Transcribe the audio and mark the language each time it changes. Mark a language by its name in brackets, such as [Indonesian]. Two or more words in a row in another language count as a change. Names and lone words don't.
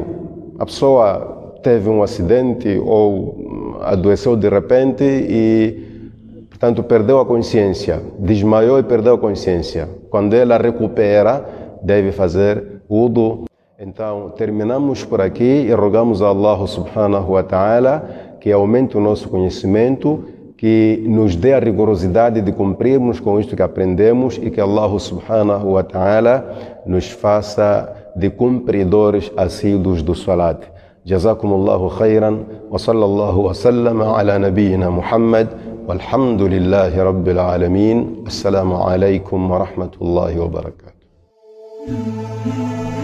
[Portuguese] A pessoa teve um acidente ou adoeceu de repente e, portanto, perdeu a consciência, desmaiou e perdeu a consciência. Quando ela recupera, deve fazer wudu. Então, terminamos por aqui e rogamos a Allah [Arabic] سبحانه وتعالى [Portuguese] que aumente o nosso conhecimento, que nos dê a rigorosidade de cumprirmos com isto que aprendemos e que Allah [Arabic] سبحانه وتعالى [Portuguese] nos faça de cumpridores assíduos do salat. [Arabic] جزاكم الله خيرا وصلى الله وسلم على نبينا محمد والحمد لله رب العالمين. السلام عليكم ورحمة الله وبركاته.